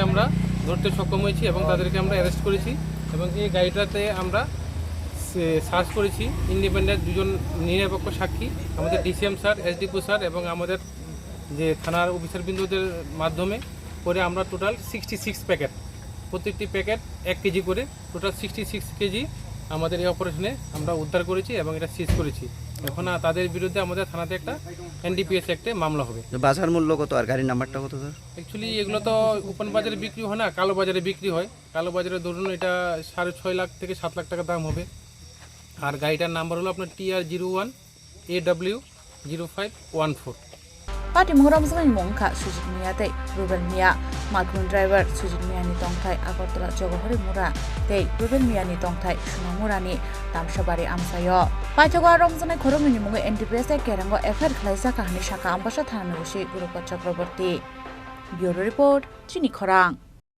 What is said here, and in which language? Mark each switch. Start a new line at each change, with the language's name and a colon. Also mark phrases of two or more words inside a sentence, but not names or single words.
Bangla: আমরা ধরতে সক্ষম হয়েছি এবং তাদেরকে আমরা অ্যারেস্ট করেছি এবং এই গাড়িটাতে আমরা সার্চ করেছি ইন্ডিপেন্ডেন্ট দুজন নিরপেক্ষ সাক্ষী আমাদের ডিসিএম স্যার এসডিপি স্যার এবং আমাদের যে থানার অফিসার বিন্দুদের মাধ্যমে করে আমরা টোটাল 66 প্যাকেট প্রত্যেকটি প্যাকেট 1 কেজি করে টোটাল 66 কেজি আমাদের এই অপারেশনে আমরা উদ্ধার করেছি এবং এটা সিজ করেছি এখন তাদের বিরুদ্ধে আমাদের থানাতে একটা এনডিপিএস অ্যাক্টে মামলা হবে বাজার মূল্য কত আর গাড়ির নাম্বারটা কত স্যার অ্যাকচুয়ালি এগুলো তো ওপেন বাজারে বিক্রি হয় না কালো বাজারে বিক্রি হয় কালো বাজারে ধরুন এটা 6.5 লাখ থেকে 7 লাখ টাকা দাম হবে আর গাড়িটার নাম্বার হলো আপনার TR01AW0514
Kok Borok: patimung romjomai mungkha Sujit Mia tei Rubel Mia Malkhung driver Sujit Mia ni tongthai Agartala Jogohari Mura tei Rubel Mia ni tongthai Sunamura ni Tamshabari Amsayo paithogo romjomai khorokni ni mungai NDPS kerango FIR khlaijaka hani shaka Ambassa thanani usi Gurupot Chakraborty
English: Bureau Report
Kok Borok: Chini Khorang